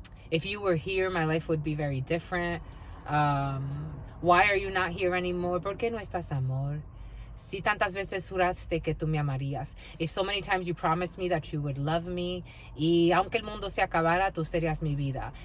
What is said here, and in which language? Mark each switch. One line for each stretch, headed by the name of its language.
English: If you were here, my life would be very different. Why are you not here anymore?
Spanish: ¿Por qué no estás, amor? Si tantas veces juraste que tú me amarías.
English: If so many times you promised me that you would love me.
Spanish: Y aunque el mundo se acabara, tú serías mi vida.